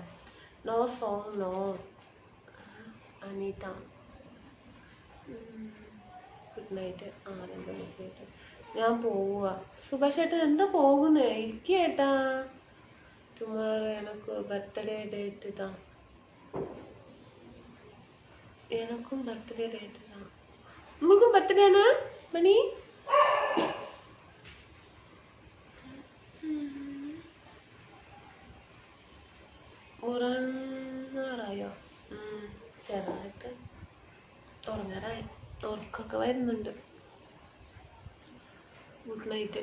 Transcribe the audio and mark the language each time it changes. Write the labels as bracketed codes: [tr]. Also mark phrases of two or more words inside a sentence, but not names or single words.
[en] no song no Anita. Good night. Good night. [ml] ഞാൻ പോവുക. സുഭാഷ് ഏട്ടൻ എന്താ പോകുന്നേ? ഇരിക്കേട്ടാ. [en] tomorrow എനക്ക് birthday date താ. [ta] எனக்கும் [en] birthday date [ta] தான். உங்களுக்கும் பர்த்டேனா மணி? [ml] ഉറങ്ങാറായോ? ചെറുതായിട്ട് ഉറങ്ങാറായി. ഉറക്കൊക്കെ വരുന്നുണ്ട്. [en] good night.